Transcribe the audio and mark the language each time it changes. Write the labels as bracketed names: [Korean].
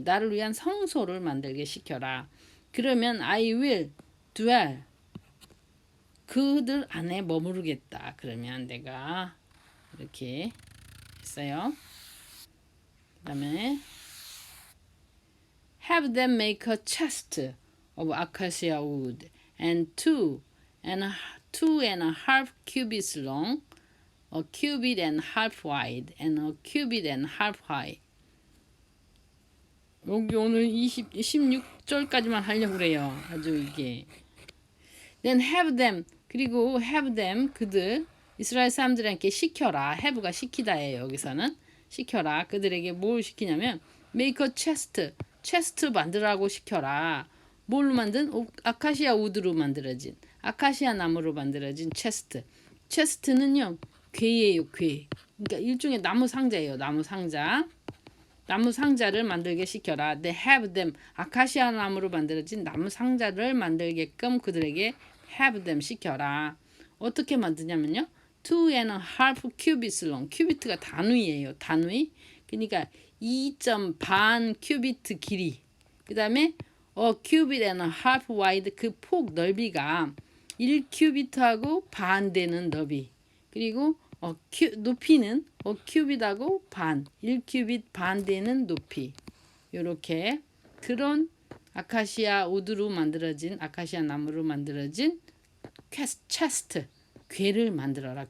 [Korean] 나를 위한 성소를 만들게 시켜라. 그러면 [English] I will dwell. [Korean] 그들 안에 머무르겠다. 그러면 내가 이렇게 했어요. 그 다음에 [English] have them make a chest of acacia wood and two and a half cubits long, a cubit and half wide, and a cubit and half high. [Korean] 여기 오늘 16절까지만 하려고 그래요. 아주 이게. [English] Then have them, [Korean] 그리고 [English] have them, [Korean] 그들, 이스라엘 사람들에게 시켜라. have가 시키다예요. 여기서는. 시켜라. 그들에게 뭘 시키냐면 [English] make a chest [Korean] 만들라고 시켜라. 뭘로 만든? 아카시아 우드로 만들어진, 아카시아 나무로 만들어진 체스트. 체스트는요, 궤예요, 궤. 그러니까 일종의 나무 상자예요, 나무 상자. 나무 상자를 만들게 시켜라. [English] They have them. [Korean] 아카시아 나무로 만들어진 나무 상자를 만들게끔 그들에게 [English] have them [Korean] 시켜라. 어떻게 만드냐면요, [English] 2.5 cubits long. [Korean] 큐비트가 단위예요, 단위. 그러니까 2.5 큐비트 길이. 그 다음에 [English] a cubit and a half wide. [Korean] 그 폭 넓이가 1큐비트하고 반 되는 넓이. 그리고 높이는 큐빗하고 반, 1큐빗 반 되는 높이. 요렇게 그런 아카시아 우드로 만들어진, 아카시아 나무로 만들어진 체스트, 궤를 만들어라.